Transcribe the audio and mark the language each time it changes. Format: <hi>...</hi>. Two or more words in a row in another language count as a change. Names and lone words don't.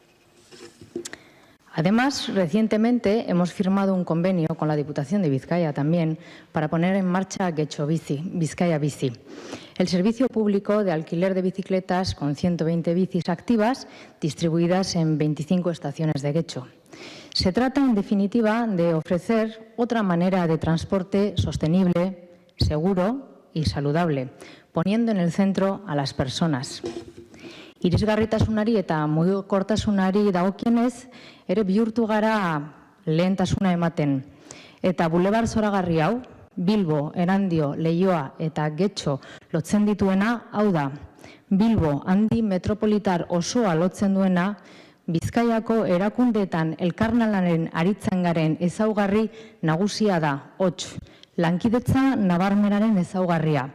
<es>Además, recientemente hemos firmado un convenio con la Diputación de Vizcaya también para poner en marcha Getxo Bici, Vizcaya Bici, el servicio público de alquiler de bicicletas con 120 bicis activas distribuidas en 25 estaciones de Getxo. Se trata, en definitiva, de ofrecer otra manera de transporte sostenible, seguro y saludable, poniendo en el centro a las personas.</es> <eu>Irisgarritasunari eta mugikortasunari dagokienez, ere bihurtu gara lehentasuna ematen. Eta bulebar zoragarri hau, Bilbo, Erandio, Leioa eta Getxo lotzen dituena, hau da, Bilbo handi metropolitar osoa lotzen duena, Bizkaiako erakundeetan elkarlanaren aritzen garen ezaugarri nagusia da, hots, lankidetza nabarmenaren ezaugarria.</eu>